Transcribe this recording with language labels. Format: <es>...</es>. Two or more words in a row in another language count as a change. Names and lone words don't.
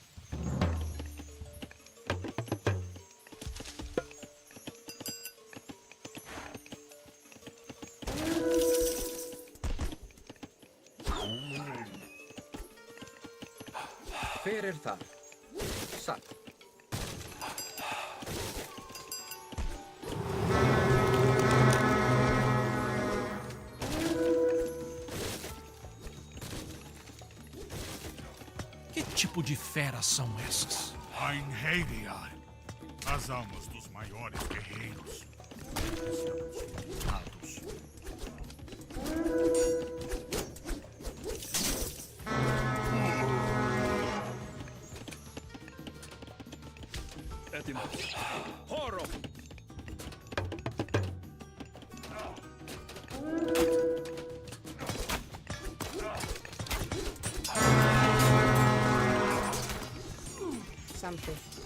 <is>Hver er þar? Satt.</is> <pt>Que tipo de feras são essas? Einherjar, as almas dos maiores guerreiros. Estamos contados.</pt> <el>Etimos.</el> <pt>Horror.</pt> <is>Samþykkt.</is>